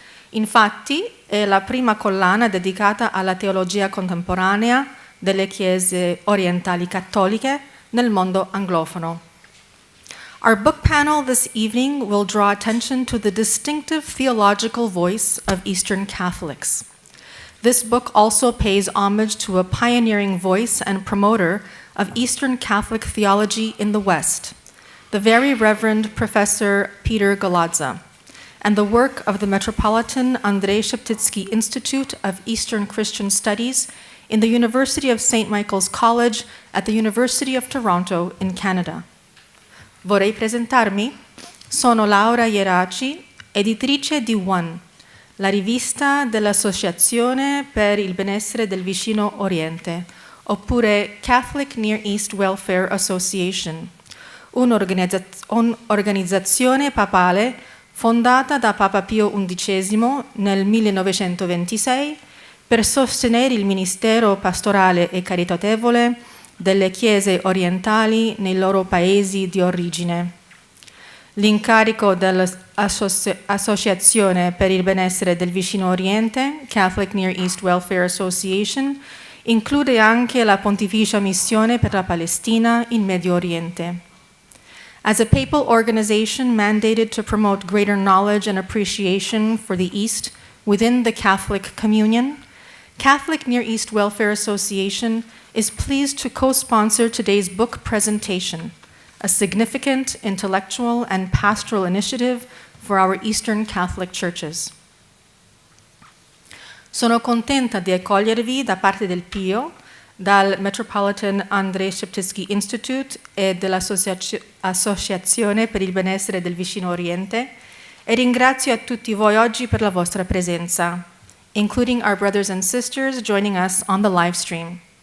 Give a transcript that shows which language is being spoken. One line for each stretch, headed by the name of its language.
Italian: Infatti è la prima collana dedicata alla teologia contemporanea delle chiese orientali cattoliche nel mondo anglofono.
English: Our book panel this evening will draw attention to the distinctive theological voice of Eastern Catholics. This book also pays homage to a pioneering voice and promoter of Eastern Catholic theology in the West, the Very Reverend Professor Peter Galadza, and the work of the Metropolitan Andrei Sheptytsky Institute of Eastern Christian Studies in the University of St. Michael's College at the University of Toronto in Canada.
Italian: Vorrei presentarmi. Sono Laura Ieraci, editrice di One, la rivista dell'Associazione per il benessere del vicino Oriente, oppure Catholic Near East Welfare Association, un'organizzazione papale fondata da Papa Pio XI nel 1926 per sostenere il ministero pastorale e caritatevole delle chiese orientali nei loro paesi di origine. L'incarico dell'Associazione per il benessere del vicino Oriente, Catholic Near East Welfare Association, include anche la Pontificia Missione per la Palestina in Medio Oriente.
English: As a papal organization mandated to promote greater knowledge and appreciation for the East within the Catholic Communion, Catholic Near East Welfare Association is pleased to co-sponsor today's book presentation, a significant intellectual and pastoral initiative for our Eastern Catholic churches.
Italian: Sono contenta di accogliervi da parte del Pio, dal Metropolitan Andrei Sheptytsky Institute e dell'Associazione per il benessere del vicino Oriente e ringrazio a tutti voi oggi per la vostra presenza, including our brothers and sisters joining us on the live stream.